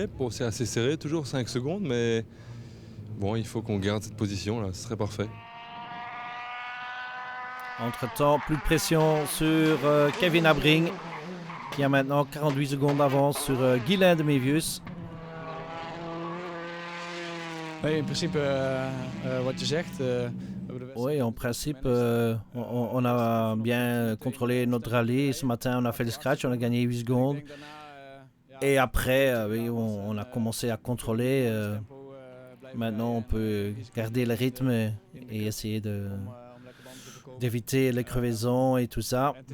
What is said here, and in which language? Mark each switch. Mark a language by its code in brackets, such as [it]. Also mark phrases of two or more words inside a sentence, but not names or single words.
[fr] Bon, c'est assez serré, toujours 5 secondes, mais bon, il faut qu'on garde cette position là, ce serait parfait. Entre-temps, plus de pression sur Kevin Abring, qui a maintenant 48 secondes d'avance sur Guilain de Mévius. Oui, [nl] in principe, wat je zegt. [fr] Oui, en principe, on a bien contrôlé notre rallye. Ce matin, on a fait le scratch, on a gagné 8 secondes. Et après, oui, on a commencé à contrôler. Maintenant, on peut garder le rythme et essayer d'éviter les crevaisons et tout ça.